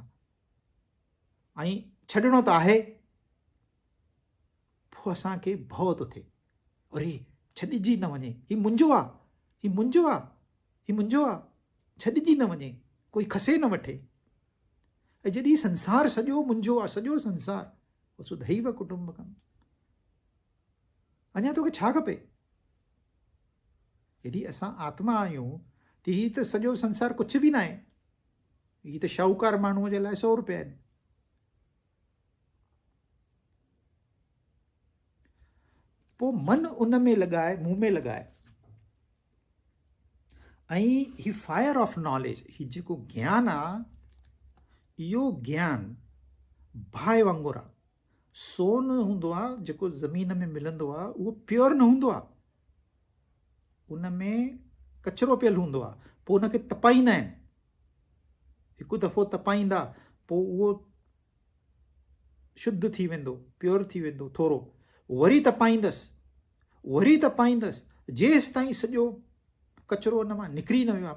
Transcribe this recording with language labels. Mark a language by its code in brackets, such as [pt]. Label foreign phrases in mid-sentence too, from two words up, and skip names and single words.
[sd] ऐं छॾिणो त आहे, पोइ असांखे भउ थो थिए, अरे छॾिजी न वञे, हीउ मुंहिंजो आहे, हीउ मुंहिंजो आहे, हीउ मुंहिंजो आहे, छॾिजी न वञे, कोई खसे न वठे। ऐं जॾहिं संसार सॼो मुंहिंजो आहे, सॼो संसार, [sa] वसुधैव कुटुंबकम, [sd] अञा तोखे छा खपे? यदि असां आत्मा आहियूं त हीउ त सॼो संसार कुझु बि न आहे, हीउ त शाहूकार माण्हूअ जे लाइ 100 रुपया आहिनि। पोइ मन उन में लॻाए, मुंहुं में लॻाए, ऐं ही [en] fire of knowledge, [sd] ही जेको ज्ञान आहे, इहो ज्ञान बाहि वांगुरु आहे। सोन हूंदो आहे जेको ज़मीन में मिलंदो आहे, उहो प्योर न हूंदो आहे, उन में कचिरो पियल हूंदो आहे। पोइ उनखे तपाईंदा आहिनि, हिकु दफ़ो तपाईंदा, पोइ उहो शुद्ध थी वेंदो, प्योर थी वेंदो थोरो, वरी तपाईंदसि, वरी तपाईंदसि, जेसि ताईं सॼो कचिरो उन मां निकिरी न वियो आहे।